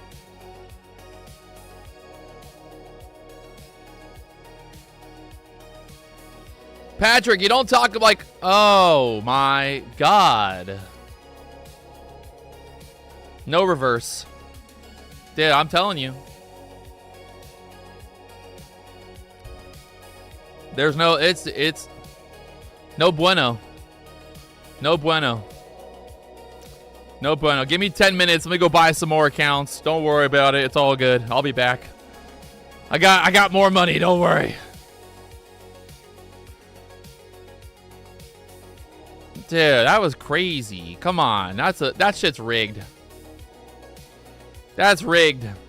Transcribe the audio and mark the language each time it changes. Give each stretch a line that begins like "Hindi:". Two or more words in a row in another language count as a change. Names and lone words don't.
English: Patrick, you don't talk like, oh my God. No reverse. Dude, I'm telling you. There's no, it's
Spanish: no bueno. No bueno. No bueno.
English: Give me 10 minutes. Let me go buy some more accounts. Don't worry about it. It's all good. I'll be back. I got more money. Don't worry. Dude, that was crazy. Come on. That shit's rigged. That's rigged.